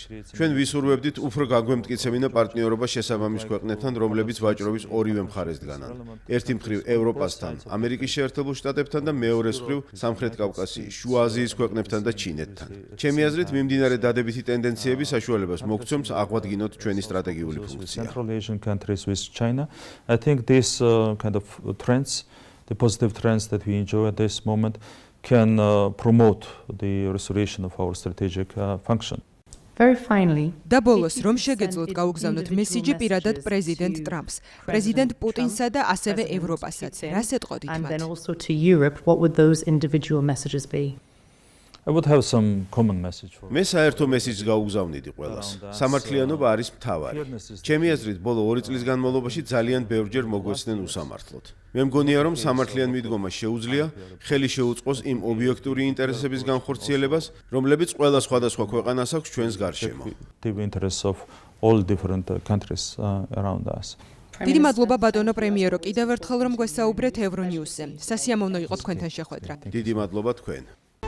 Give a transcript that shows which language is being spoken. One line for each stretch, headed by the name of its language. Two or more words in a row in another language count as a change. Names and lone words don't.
Georgian: ჩვენ ვისურვებდით უფრო გაგვემტკიცებინა პარტნიორობა შესაბამის ქვეყნებთან, რომლებიც ვაჭრობის ორივე მხარეს დგანან. ერთი მხრივ ევროპასთან, ამერიკის შეერთებულ შტატებთან და მეორე მხრივ სამხრეთ კავკასიის, შუა აზიის ქვეყნებთან და ჩინეთთან. ჩემი აზრით, მიმდინარე დადებითი ტენდენციები საშუალებას მოგცემს აღვადგინოთ ჩვენი სტრატეგიული ფუნქცია.
English: Central Asian countries with China. I think these kind of trends, the positive trends that we enjoy at this moment, can promote the restoration of our strategic function. Very finally,
Georgian: და ბოლოს რომ შეგეძლოთ გაუგზავნოთ მესიჯი პირადად პრეზიდენტ ტრამპს, პრეზიდენტ პუტინსა და ასევე ევროპასაც. რას ეტყოდით
English: and then
Georgian: მათ?
English: also to Europe, what would those individual messages be? I would have some common message for
Georgian: მე საერთო მესიჯს გაუგზავნიდი ყველას. სამართლიანობა არის მთავარი. ჩემი აზრით, ბოლო 2 წლის განმავლობაში ძალიან ბევრჯერ მოგვეცდნენ უსამართლოდ. მე მგონია, რომ სამართლიან მიდგომას შეუძლია ხელი შეუწყოს იმ ობიექტური ინტერესების განხორციელებას, რომლებიც ყველა სხვადასხვა ქვეყანას აქვს ჩვენს გარშემო.
English: the interests of all different countries around us.
Georgian: დიდი მადლობა ბატონო პრემიერო, კიდევ ერთხელ რომ გვესაუბრეთ ევრონიუსზე. სასიამოვნო იყო თქვენთან შეხვედრა. დიდი მადლობა თქვენ.